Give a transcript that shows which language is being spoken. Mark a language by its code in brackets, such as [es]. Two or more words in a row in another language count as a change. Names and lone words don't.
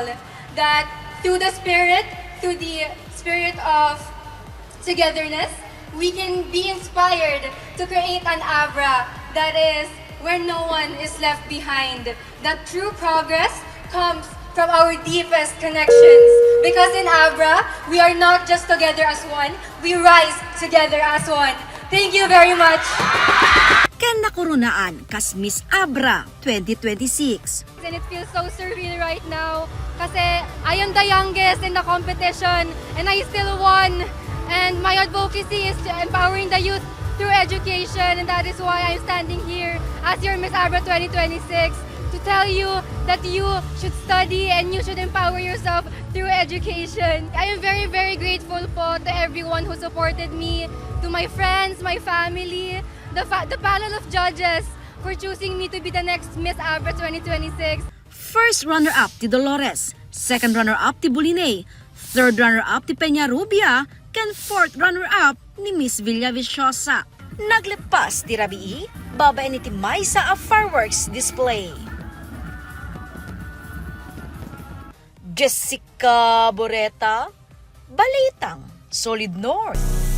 [en] That through the spirit of togetherness, we can be inspired to create an Abra that is where no one is left behind. That true progress comes from our deepest connections. Because in Abra, we are not just together as one, we rise together as one. Thank you very much. [ilo] Ken nakoronaan kas Miss Abra 2026. [en] And it feels so surreal right now kasi I am the youngest in the competition and I still won. And my advocacy is to empowering the youth through education, and that is why I'm standing here as your Miss Abra 2026 to tell you that you should study and you should empower yourself through education. I am very, very grateful po to everyone who supported me, to my friends, my family, the panel of judges for choosing me to be the next Miss Abra 2026. First runner-up ti Dolores, second runner-up ti Buline, third runner-up ti Peña Rubia, ken fourth runner-up ni Miss Villaviciosa. [ilo] Naglipas ti Rabii, babae ni ti Maysa a [en] fireworks display. [ilo] Jessica Boreta, Balitang, Solid North.